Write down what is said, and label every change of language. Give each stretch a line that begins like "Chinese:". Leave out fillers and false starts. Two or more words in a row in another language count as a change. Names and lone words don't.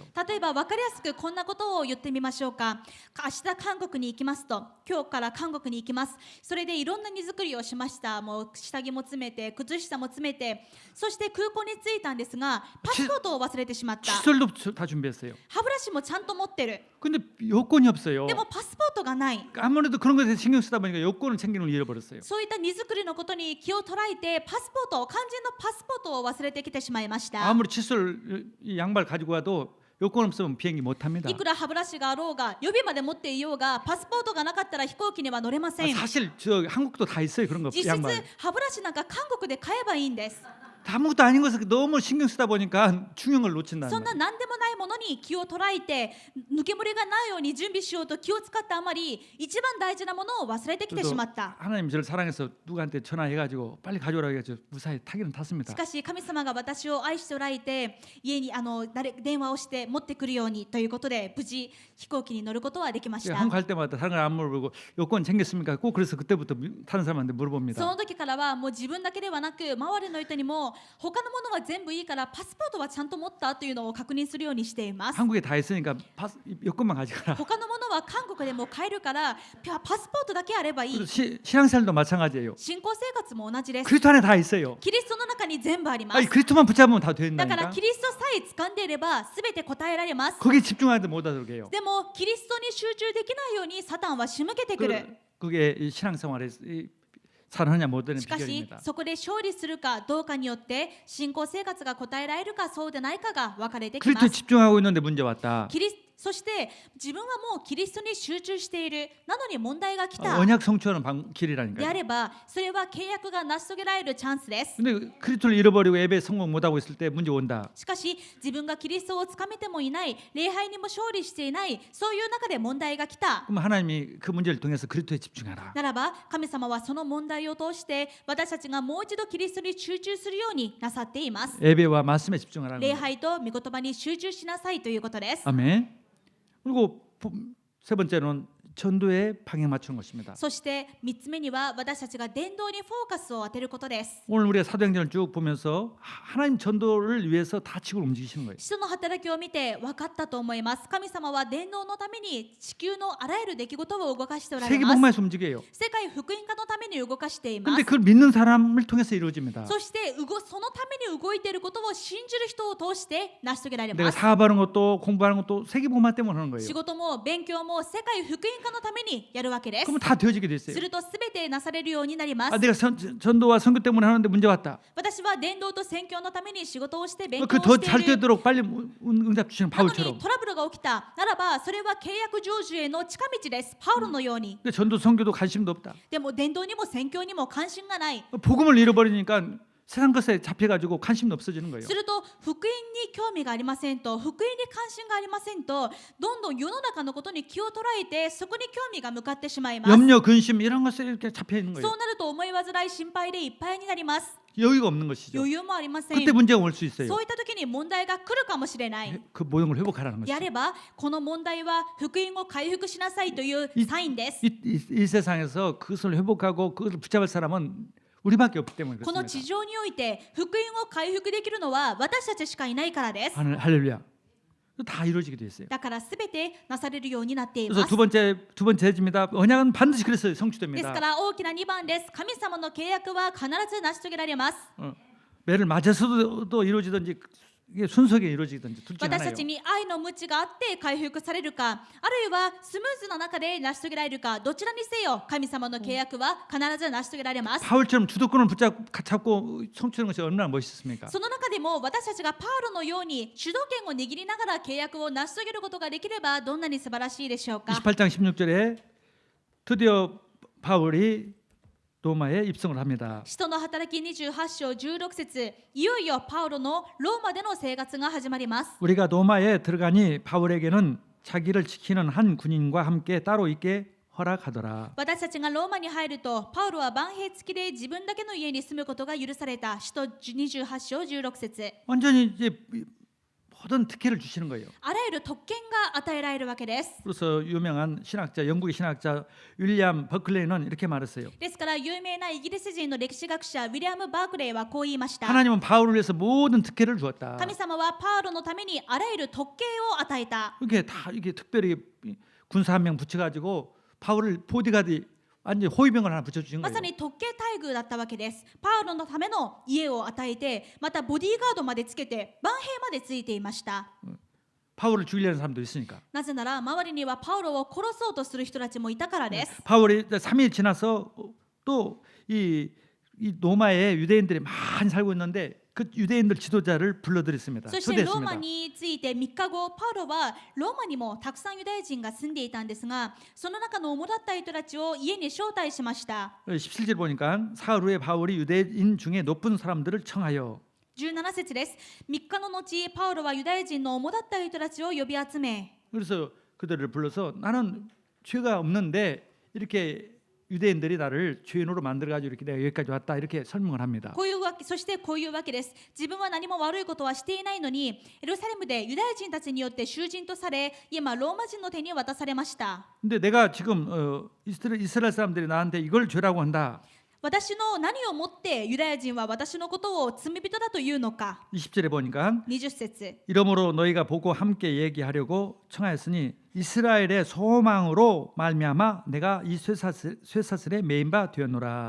Japanese: 例えば分かりやすくこんなことを言ってみましょうか。明日韓国に行きますと、今日から韓国に行きます。それでいろんな荷造りをしました。もう下着も詰めて靴下も詰めて、そして空港に着いたんですがパスポートを忘れてしまった。
Korean: 칫솔도 다 준비했어요.
Japanese: 歯ブラシもちゃんと持ってる。
Korean: 근데 여권이 없어요.
Japanese: でもパスポートがない。
Korean: 아무래도 그런 것에 신경 쓰다 보니까 여권을 챙기는 걸 잃어버렸어요.
Japanese: そういった荷造りのことに気を捉えてパスポート、肝心のパスポートを忘れてきてしまいました。
Korean: 아무리 칫솔 이 양발 가지고 와도 요건 없으면 비행기 못 합니다.
Japanese: いくら歯ブラシがあろうが予備まで持っていようがパスポートがなかったら飛行機には乗れません。
Korean: 사실 저 한국도 다 있어요 그런 거
Japanese: 実質
Korean: 양반.
Japanese: 歯ブラシなんか韓国で買えばいいんです。
Korean: 아무것도 아닌 것을 너무 신경 쓰다 보니까 중요한 걸 놓친다는
Japanese: そんな
Korean: 거예요.
Japanese: 何でもないものに気を捉えて抜け漏れがないように準備しようと気を使ったあまり一番大事なものを忘れてきてしまった。
Korean: 하나님 저를 사랑해서 누구한테 전화해가지고 빨리 가져오라고 해가지고 무사히 타기는 탔습니다.
Japanese: しかし神様が私を愛しておられて家に電話をして持ってくるようにということで無事飛行機に乗ることはできました。
Korean: 한국 갈 때마다 다른 걸 안 물어보고 요건 챙겼습니까? 꼭 그래서 그때부터 타는 사람한테
Japanese: そ
Korean: 물어봅니다.
Japanese: の時からはもう自分だけではなく周りの人にも他のものは全部いいからパスポートはちゃんと持ったというのを確認するようにしています。
Korean: 한국에 다 있으니까 요건만 가져가라.
Japanese: 他のものは韓国でも買えるからパスポートだけあればいい。
Korean: 신앙생활도 마찬가지예요.
Japanese: 信仰生活も同じです。
Korean: 그리스도 안에 다 있어요.
Japanese: キリストの中に全部ありま
Korean: 아니
Japanese: す。
Korean: 그리스도만 붙잡으면 다
Japanese: だから
Korean: 된다니까.
Japanese: キリストさえ掴んでいれば全て答えられます。
Korean: 거기에 집중하지 못하도록 해요.
Japanese: でもキリストに集中できないようにサタンは仕向けてくる。
Korean: 그게 이 신앙생활에 살아느냐 못하는
Japanese: しかし
Korean: 비결입니다.
Japanese: そこで勝利するかどうかによって信仰生活が答えられるかそうでないかが分かれてきま
Korean: 그리스도에
Japanese: す。
Korean: 집중하고 있는데 문제 왔다.
Japanese: そして自分はもうキリストに集中している。なのに問題が来た。
Korean: 언약 성취하는
Japanese: で
Korean: 길이라니까요.
Japanese: あればそれは契約が成し遂げられるチャンスです。
Korean: 근데 그리스도를 잃어버리고 예배에 성공 못하고 있을 때 문제 온다.
Japanese: しかし自分がキリストをつかめてもいない、礼拝にも勝利していない、そういう中で問題が来た。
Korean: 그럼 하나님이 그 문제를 통해서 그리스도에 집중하라.
Japanese: ならば神様はその問題を通して私たちがもう一度キリストに集中するようになさっています。
Korean: 예배와 말씀에 집중하라는
Japanese: 礼
Korean: 거예요.
Japanese: 拝と御言葉に集中しなさいということです。
Korean: 아멘. 그리고 세 번째는 전도에 방향 맞추는 것입니다.
Japanese: そして3つ目には私たちが伝道にフォーカスを当てることです。
Korean: 오늘 우리가 사도행전을 쭉 보면서 하나님 전도를 위해서 다 지구를 움직이시는 거예요.
Japanese: 使徒の働きを見て分かったと思います。神様は伝道のために地球のあらゆる出来事を動かしておられ
Korean: 세계
Japanese: ます。
Korean: 복음에서 움직여요.
Japanese: 世界福音化のために動かしていま
Korean: 근데
Japanese: す。
Korean: 그걸 믿는 사람을 통해서 이루어집니다.
Japanese: そしてそのために動いていることを信じる人を通して成し遂げられ
Korean: 내가
Japanese: ます。
Korean: 사업하는 것도 공부하는 것도 세계 복음화 때문에 하는 거예요.
Japanese: 仕事も勉強も世界福音化のためにやるわけです。
Korean: 그러면 다 되어지게 됐어요.
Japanese: するとすべてなされるようになります。
Korean: 아, 내가 전도와 선교 때문에 하는데 문제 왔다.
Japanese: 私は伝道と宣教のために仕事をして勉強
Korean: 그
Japanese: を
Korean: 더
Japanese: してい
Korean: 잘
Japanese: る。
Korean: 되도록 빨리 응답 주시는
Japanese: なの
Korean: 바울처럼.
Japanese: にトラブルが起きたならばそれは契約成就への近道です。パウロのように。
Korean: 근데 전도 선교도 관심도 없다.
Japanese: でも伝道にも宣教にも関心がない。
Korean: 복음을 잃어버리니까 세상 것에 잡혀가지고 관심도 없어지는 거예요.
Japanese: すると福音に興味がありませんと、福音に関心がありませんと、どんどん世の中のことに気を捉えてそこに興味が向かってしまいます。
Korean: 염려, 근심 이런 것에 이렇게 잡혀 있는
Japanese: そ
Korean: 거예요.
Japanese: うなると思い煩い心配でいっぱいになります。
Korean: 여유가 없는 것이죠.
Japanese: 余裕もありません。
Korean: 그때 문제가 올 수 있어요.
Japanese: そういった時に問題が来るかもしれない。
Korean: 그 모든 걸 회복하라는
Japanese: であ
Korean: 거죠.
Japanese: ればこの問題は福音を回復しなさいというサインです。
Korean: 이 세상에서 그것을 회복하고 그것을 붙잡을 사람은 우리밖에 없기 때문에
Japanese: この地
Korean: 그렇습니다.
Japanese: 上において福音を回復できるのは私たちしかいないからです。
Korean: 할렐루야. 다 이루어지게 돼 있어요.
Japanese: だからすべてなされるようになっていま
Korean: 그래서
Japanese: す。
Korean: 두 번째입니다. 언약은 반드시 그래서
Japanese: です
Korean: 성취됩니다.
Japanese: から大きな2番です。神様の契約は必ず成し遂げられます。
Korean: 매를 맞아서도 이루어지든지 이게 순수하게 이루어지든지 둘 중에
Japanese: 私
Korean: 하나예요.
Japanese: たちに愛の鞭があって回復されるか、あるいはスムーズな中で成し遂げられるか、どちらにせよ神様の契約は必ず成し遂げられます。
Korean: 바울처럼 주도권을 붙잡고 성취하는 것이 얼마나 멋있습니까?
Japanese: その中でも私たちがパウロのように主導権を握りながら契約を成し遂げることができればどんなに素晴らしいでしょうか。
Korean: 28장 16절에 드디어 바울이 로마에 입성을 합니다.
Japanese: 使徒の働き28章16節、いよいよパウロのローマでの生活が始まります。
Korean: 우리가 로마에 들어가니 바울에게는 자기를 지키는 한 군인과 함께 따로 있게 허락하더라.
Japanese: 私たちがローマに入るとパウロは番兵付きで自分だけの家に住むことが許された。使徒28章16節、
Korean: 완전히 이제 모든 특혜를 주시는 거예요.
Japanese: あらゆる特権が与えられるわけです。
Korean: 그래서 유명한 신학자, 영국의 신학자 윌리엄 버클레이는 이렇게 말했어요.
Japanese: ですから有名なイギリス人の歴史学者ウィリアム・バークレーはこう言いました。
Korean: 하나님은 바울을 위해서 모든 특혜를 주었다.
Japanese: 神様はパウロのためにあらゆる特権を与えた。
Korean: 이게 다 이게 특별히 군사 한 명 붙여가지고 바울을 보디가드 완전 호위병을 하나 붙여주신
Japanese: ま
Korean: 거예요.
Japanese: さに特権待遇だったわけです。パウロのための家を与えて、またボディーガードまでつけて、番兵までついていました。
Korean: 바울을 죽이려는 사람도 있으니까.
Japanese: なぜなら周りにはパウロを殺そうとする人たちもいたからです。
Korean: 바울이 3일 지나서 또 이 로마에 유대인들이 많이 살고 있는데 그 유대인들 지도자를 불러들였습니다.
Japanese: そしてローマ
Korean: 초대했습니다.
Japanese: について3日後、パウロはローマにもたくさんユダヤ人が住んでいたんですが、その中の主だった人たちを家に招待しました。
Korean: 17절 보니까 사흘 후에 바울이 유대인 중에 높은 사람들을 청하여
Japanese: 17 節です。3日の後、パウロはユダヤ人の主だった人たちを呼び集め、
Korean: 그래서 그들을 불러서 나는 죄가 없는데 이렇게 유대인들이 나를 죄인으로 만들어가지고 이렇게 내가 여기까지 왔다 이렇게 설명을 합니다.
Japanese: こういうわけ、そしてこういうわけです。自分は何も悪いことはしていないのに、エルサレムでユダヤ人たちによって囚人とされ、今ローマ人の手に渡されました。
Korean: 근데 내가 지금 이스라엘 사람들이 나한테 이걸 죄라고 한다.
Japanese: 私の何をもってユダヤ人は私のことを罪人だというのか。
Korean: 20절에 보니까
Japanese: 20節
Korean: 이러므로 너희가 보고 함께 얘기하려고 청하였으니 이스라엘의 소망으로 말미암아 내가 이 쇠사슬에 매인 바 되었노라.